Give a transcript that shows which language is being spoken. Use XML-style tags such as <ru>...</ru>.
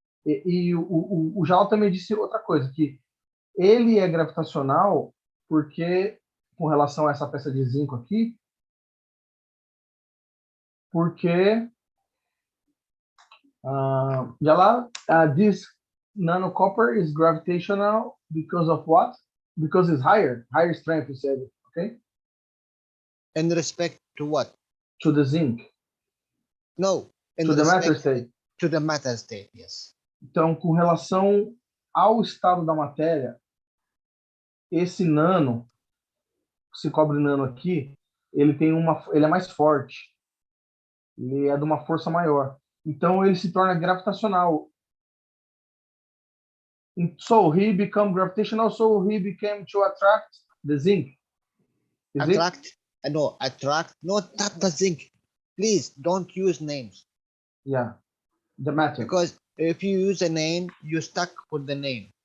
<pt>o Jalal também disse outra coisa, que ele é gravitacional porque, com relação a essa peça de zinco aqui, porque Jalal,</pt> <en>this nanocopper is gravitational because of what? Because it's higher strength, you said, okay? In respect to what? To the zinc. No. To the matter state. To the matter state, yes.</en> <pt>Então, com relação ao estado da matéria, esse nano, esse cobre nano aqui, ele é mais forte. Ele é de uma força maior. Então, ele se torna gravitacional.</pt> <en>So, he became gravitational, so he became to attract the zinc. Attract, not the zinc. Please, don't use names. Yeah, the matter. Because if you use a name, you're stuck with the name.</en>